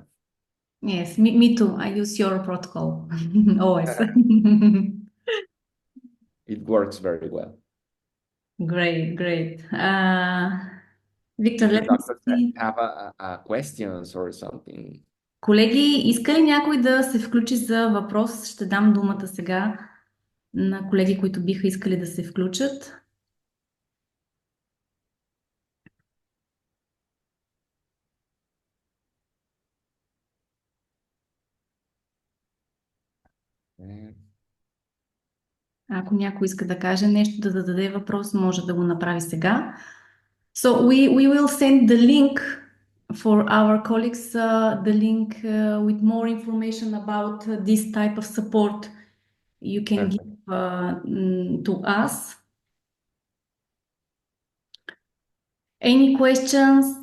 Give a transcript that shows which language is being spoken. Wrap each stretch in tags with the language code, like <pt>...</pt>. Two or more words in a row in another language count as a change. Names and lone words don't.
<en>Yes, me too. I use your protocol always. It works very well. Great, great. Victor, If the let me doctors see. have questions or something.</en> <bg>Колеги, иска ли някой да се включи за въпрос? Ще дам думата сега на колеги, които биха искали да се включат. Ако някой иска да каже нещо, да зададе въпрос, може да го направи сега.</bg> <en>So we will send the link for our colleagues, the link with more information about this type of support you can give to us. Any questions?</en>